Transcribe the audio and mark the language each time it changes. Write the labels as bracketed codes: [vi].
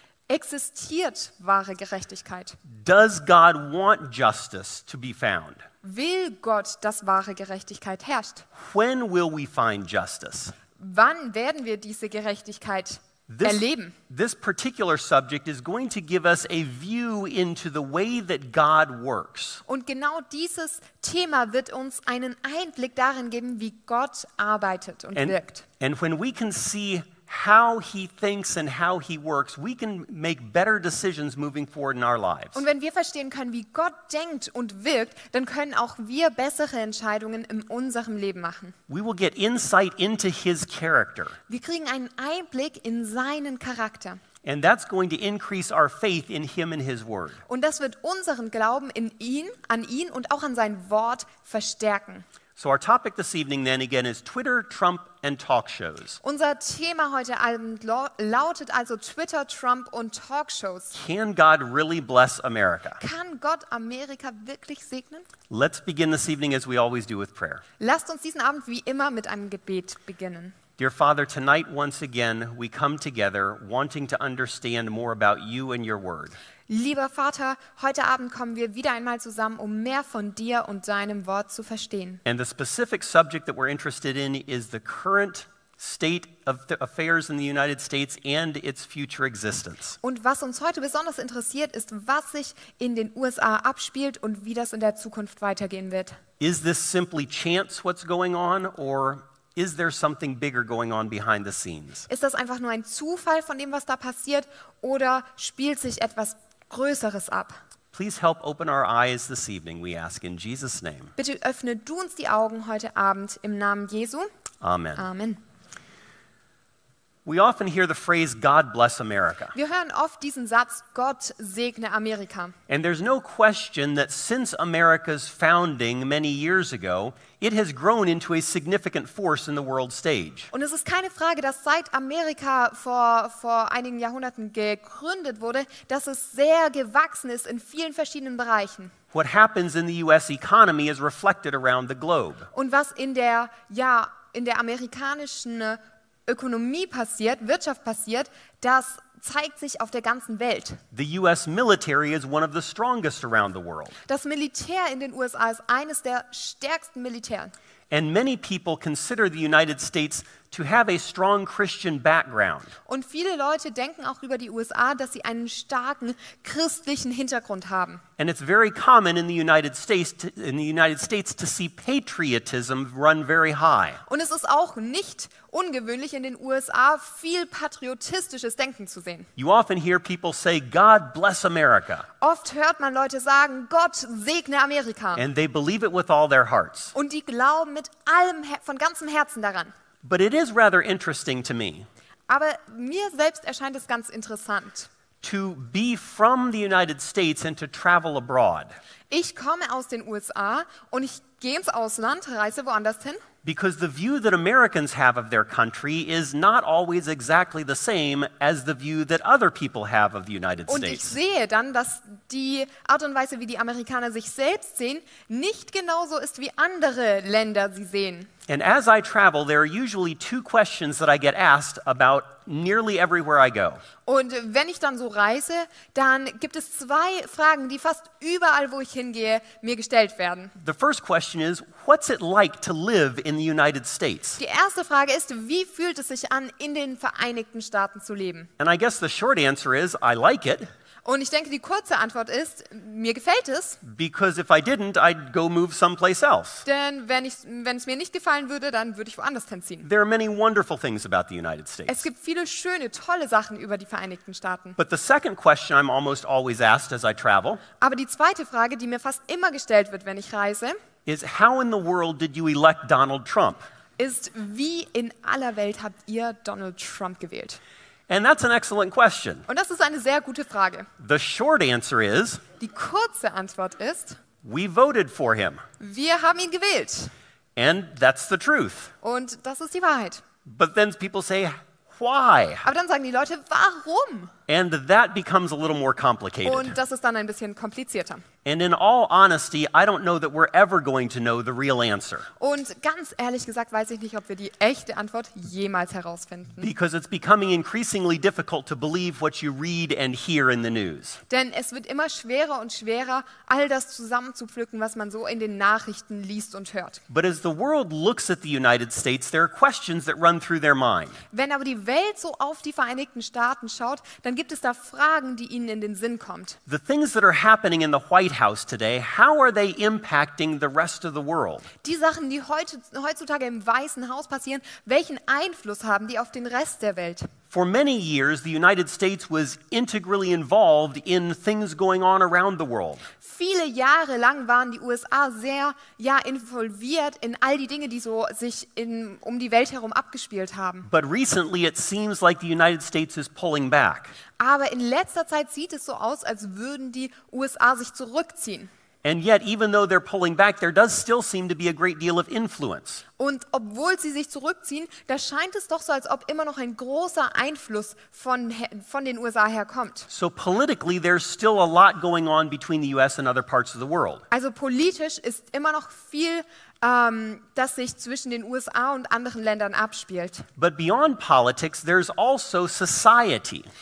[de] Existiert wahre Gerechtigkeit? [en] Does God want justice to be found? [de] Will Gott, dass wahre Gerechtigkeit herrscht? [en] When will we find justice? [de] Wann werden wir diese Gerechtigkeit erleben? [en] This particular subject is going to give us a view into the way that God works. [de] Und genau dieses Thema wird uns einen Einblick darin geben, wie Gott arbeitet und wirkt. [en] And when we can see how he thinks and how he works, we can make better decisions moving forward in our lives. [de] Und wenn wir verstehen können, wie Gott denkt und wirkt, dann können auch wir bessere Entscheidungen in unserem Leben machen. [en] We will get insight into his character. [de] Wir kriegen einen Einblick in seinen Charakter. [en] And that's going to increase our faith in him and his word. [de] Und das wird unseren Glauben an ihn und auch an sein Wort verstärken. [en] So our topic this evening then again is Twitter, Trump, and Talkshows. [de] Unser Thema heute Abend lautet also Twitter, Trump und Talkshows. [en] Can God really bless America? [de] Kann Gott Amerika wirklich segnen? [en] Let's begin this evening as we always do with prayer. [de] Lasst uns diesen Abend wie immer mit einem Gebet beginnen. [en] Dear Father, tonight once again we come together wanting to understand more about you and your word. [de] Lieber Vater, heute Abend kommen wir wieder einmal zusammen, um mehr von dir und deinem Wort zu verstehen. [en] And the specific subject that we're interested in is the current state of the affairs in the United States and its future existence. [de] Und was uns heute besonders interessiert, ist, was sich in den USA abspielt und wie das in der Zukunft weitergehen wird. [en] Is this simply chance what's going on, or is there something bigger going on behind the scenes? [de] Ist das einfach nur ein Zufall von dem, was da passiert, oder spielt sich etwas Größeres ab? [en] Please help open our eyes this evening, we ask in Jesus' name. [de] Bitte öffne du uns die Augen heute Abend im Namen Jesu. [en] Amen. [de] Amen. [en] We often hear the phrase, God bless America. [de] Wir hören oft diesen Satz, Gott segne Amerika. [en] And there's no question that since America's founding many years ago, it has grown into a significant force in the world stage. [de] Und es ist keine Frage, dass seit Amerika vor einigen Jahrhunderten gegründet wurde, dass es sehr gewachsen ist in vielen verschiedenen Bereichen. [en] What happens in the US economy is reflected around the globe. [de] Und was in der amerikanischen Ökonomie passiert, Wirtschaft passiert, das zeigt sich auf der ganzen Welt. [en] The US military is one of the strongest around the world. [de] Das Militär in den USA ist eines der stärksten Militärs. [en] And many people consider the United States to have a strong Christian background. [de] Und viele Leute denken auch über die USA, dass sie einen starken christlichen Hintergrund haben. [en] And it's very common in the United States to see patriotism run very high. [de] Und es ist auch nicht ungewöhnlich in den USA viel patriotistisches Denken zu sehen. [en] You often hear people say, God bless America. [de] Oft hört man Leute sagen, Gott segne Amerika. [en] And they believe it with all their hearts. [de] Und die glauben mit allem, von ganzem Herzen daran. [en] But it is rather interesting to me [de] Aber mir selbst erscheint es ganz interessant. [en] to be from the United States and to travel abroad. [de] Ich komme aus den USA und ich gehe ins Ausland, reise woanders hin. [en] Because the view that Americans have of their country is not always exactly the same as the view that other people have of the United [de] Und ich [en] States. [de] sehe dann, dass die Art und Weise, wie die Amerikaner sich selbst sehen, nicht genauso ist, wie andere Länder sie sehen. [en] And as I travel, there are usually two questions that I get asked about nearly everywhere I go. [de] Und wenn ich dann so reise, dann gibt es zwei Fragen, die fast überall, wo ich hingehe, mir gestellt werden. [en] The first question is, what's it like to live in the United States? [de] Die erste Frage ist, wie fühlt es sich an, in den Vereinigten Staaten zu leben? [en] And I guess the short answer is, I like it. [de] Und ich denke, die kurze Antwort ist, mir gefällt es, [en] Because if I didn't, I'd go move someplace else. [de] denn wenn es mir nicht gefallen würde, dann würde ich woanders hinziehen. [en] There are many wonderful things about the United [de] Es [en] States. [de] gibt viele schöne, tolle Sachen über die Vereinigten Staaten. [en] But the second question I'm almost always asked as I travel [de] Aber die zweite Frage, die mir fast immer gestellt wird, wenn ich reise, [en] is, how in the world did you elect Donald Trump? [de] ist, wie in aller Welt habt ihr Donald Trump gewählt? [en] And that's an excellent question. [de] Und das ist eine sehr gute Frage. [en] The short answer is, [de] Die kurze Antwort ist, [en] we voted for him. [de] wir haben ihn gewählt. [en] And that's the truth. [de] Und das ist die Wahrheit. [en] But then people say, why? [de] Aber dann sagen die Leute, warum? [en] And that becomes a little more complicated. [de] Und das ist dann ein bisschen komplizierter. [en] And in all honesty, I don't know that we're ever going to know the real answer. [de] Und ganz ehrlich gesagt weiß ich nicht, ob wir die echte Antwort jemals herausfinden. [en] Because it's becoming increasingly difficult to believe what you read and hear in the news. [de] Denn es wird immer schwerer und schwerer, all das zusammenzupflücken, was man so in den Nachrichten liest und hört. [en] But as the world looks at the United States, there are questions that run through their mind. [de] Wenn aber die Welt so auf die Vereinigten Staaten schaut, dann gibt es da Fragen, die ihnen in den Sinn kommt. [en] The things that are happening in the White House today, how are they impacting the rest of the world? [de] Die Sachen, die heutzutage im Weißen Haus passieren, welchen Einfluss haben die auf den Rest der Welt? [en] For many years, the United States was integrally involved in things going on around the world. [de] Viele Jahre lang waren die USA sehr involviert in all die Dinge, die so sich um die Welt herum abgespielt haben. [en] But recently, it seems like the United States is pulling back. [de] Aber in letzter Zeit sieht es so aus, als würden die USA sich zurückziehen. [en] And yet, even though they're pulling back, there does still seem to be a great deal of influence. [de] Und obwohl sie sich zurückziehen, da scheint es doch so, als ob immer noch ein großer Einfluss von den USA herkommt. [en] So politically, there's still a lot going on between the US and other parts of the world. [de] Also politisch ist immer noch viel, das sich zwischen den USA und anderen Ländern abspielt. [en] But beyond politics, there's also society.